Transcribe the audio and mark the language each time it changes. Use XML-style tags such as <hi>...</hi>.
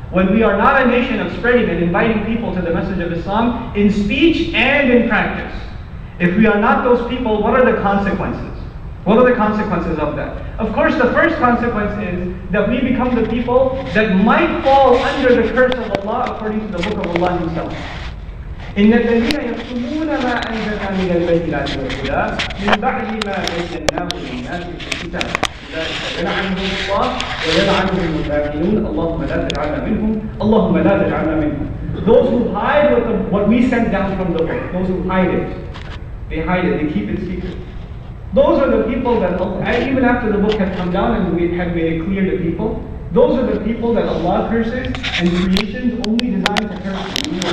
<en>When we are not a nation of spreading and inviting people to the message of Islam in speech and in practice. If we are not those people, what are the consequences? What are the consequences of that? Of course, the first consequence is that we become the people that might fall under the curse of Allah according to the book of Allah Himself.</en> <ar>إن الذين يكتمون ما أنزلنا من البينات والهدى من بعد ما بيناه للناس في الكتاب أولئك يلعنهم الله ويلعنهم اللاعنون اللهم لا تجعلنا منهم اللهم لا تجعلنا منهم.</ar> <en>Those who hide what we sent down from the book, those who hide it, they hide it, they keep it secret. Those are the people that, even after the book had come down and we had made it clear to people, those are the people that Allah curses, and creations only designed to curse.</en>